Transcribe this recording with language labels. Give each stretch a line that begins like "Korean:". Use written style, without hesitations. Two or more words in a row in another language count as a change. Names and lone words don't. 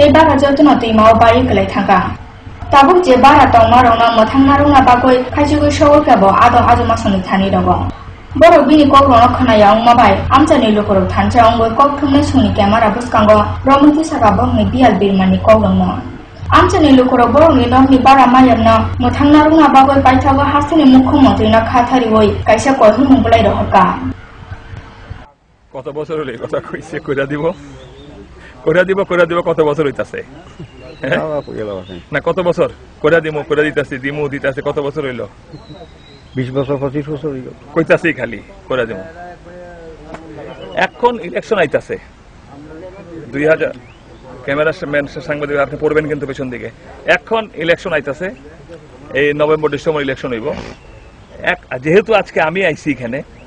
Kok Borok: बारा जतन तुइमाव बारि क्लाइ थांगा ताबुक जे बारा तंमारौना मोथांनारौना बागै खायजुगै सौरकाबो आदं आजुमासनि थानि दङ बर' बिनि कग्रन खोनायाव माबाय आमसानि लुकुराव थानसायावबो कगथुमनाय समनि केमेरा बुसकांग रमन्ति सागा बरनि बियाल बिरमानि कग्रन आमसानि लुकुराव बरनि नगनि बारा मायामना मोथांनारौना बागै पाइथावा हास्तानि मुख्यमन्त्रीना खाथारिवै काइसा कयहु मुंबलाय रहका
Bangla: কত বছর হলো কথা কইছে কইরা দিব কত বছর হইতাছে না কত বছর কইরা দিমু দিতাছে কত বছর হইলো 20 বছর 25 বছর হইলো কইতাছি খালি কইরা দিমু এখন ইলেকশন আইতাছে 2000 ক্যামেরা সাংবাদিক আপনি পড়বেন কিন্তু পেছন দিকে এখন ইলেকশন আইতাছে এই নভেম্বর ডিসেম্বর ইলেকশন হইব যেহেতু আজকে আমি আইছি এখানে